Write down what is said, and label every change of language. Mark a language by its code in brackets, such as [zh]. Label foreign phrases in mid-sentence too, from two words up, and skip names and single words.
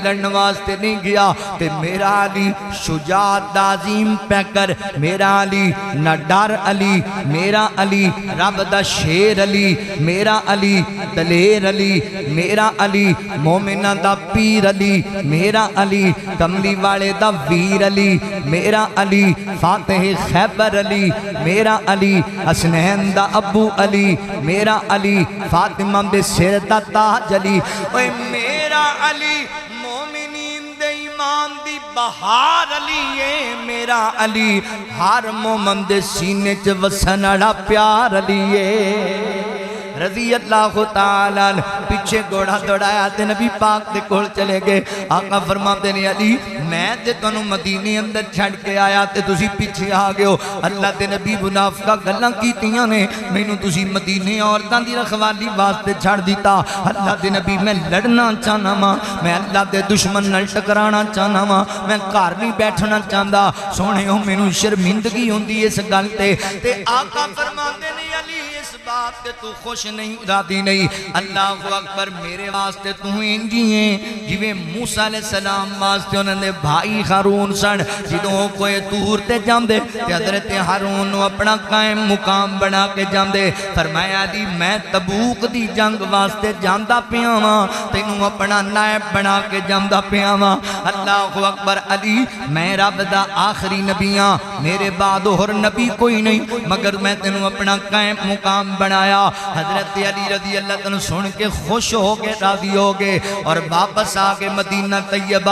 [pa] لڑن واسطے نہیں گیا تے میرا علی شجاعت عظیم پہ کر، میرا علی نہ ڈر علی، میرا علی رب دا شیر علی، میرا علی دلیر علی، میرا علی مومنہ دا پیر علی، میرا علی کملی والے دا ویر علی، میرا علی فاتح خیبر علی، میرا علی حسنین دا ابو علی، میرا علی فاطمہ دے سر دا تاج علی، اوے میرا علی مومنین دے ایمان دی بہار علی ہے، میرا علی ہر مومن دے سینے چ وسن والا پیار علی ہے [ar] رضی اللہ تعالیٰ عنہ۔ [pa] پیچھے گھوڑا دوڑایا تے نبی پاک دے کول چلے گئے۔ آقا فرماتے نے علی میں تے تانوں مدینے اندر چھڑ کے آیا تے تسی پیچھے آ گئے ہو، اللہ دے نبی منافقہ گلاں کیتیاں نے، مینوں تسی مدینے عورتاں دی رکھوالی واسطے چھڑ دیتا۔ اللہ دے نبی میں لڑنا چاہنا وا، میں اللہ دے دشمن نال ٹکرانا چاہنا وا، میں گھر نہیں بیٹھنا چاہندا، سونےو مینوں شرمندگی ہوندی اس گل تے آقا فرماتے نے علی اس بات تے تو خوش نہیں راضی نہیں، [ar] اللہ اکبر [pa] میرے واسطے تو انجی ہیں جویں موسیٰ [ar] علیہ السلام [pa] واسطے انہوں نے بھائی ہارون سن، جدوں کوئی تور تے جاندے تے حضرت ہارون اپنا قائم مقام بنا کے جاندے۔ فرمایا علی میں تبوک دی جنگ واسطے جاندا پیا واں، تینوں اپنا نائب بنا کے جاندا پیا واں۔ [ar] اللہ اکبر [pa] علی میں رب دا آخری نبیاں، میرے بعد اور نبی کوئی نہیں، مگر میں تینوں اپنا قائم مقام بنایا۔ [ur] حضرت علی [ar] رضی اللہ عنہ [ur] سن کے خوش ہو گئے، راضی ہو گئے اور واپس آگے مدینہ طیبہ۔